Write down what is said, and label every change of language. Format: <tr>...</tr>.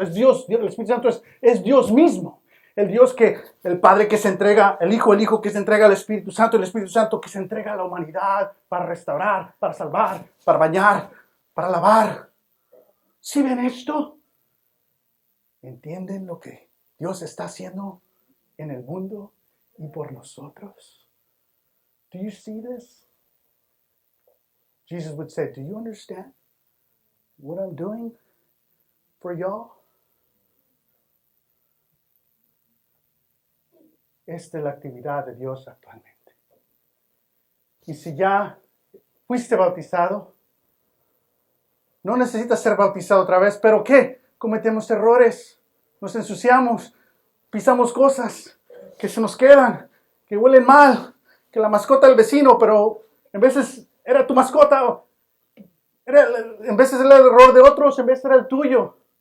<es>Es Dios, el Espíritu Santo es Dios mismo. El Dios que, el Padre que se entrega, el Hijo que se entrega al Espíritu Santo, el Espíritu Santo que se entrega a la humanidad para restaurar, para salvar, para bañar, para lavar. ¿Sí ven esto? ¿Entienden lo que Dios está haciendo en el mundo y por nosotros?</es> <en>Do you see this? Jesus would say, do you understand what I'm doing for y'all?</en> <es>Esta es la actividad de Dios actualmente. Y si ya fuiste bautizado, no necesitas ser bautizado otra vez, pero ¿qué? Cometemos errores, nos ensuciamos, pisamos cosas que se nos quedan, que huelen mal, que la mascota del vecino, pero en veces era tu mascota, en veces era el error de otros, en veces era el tuyo.</es>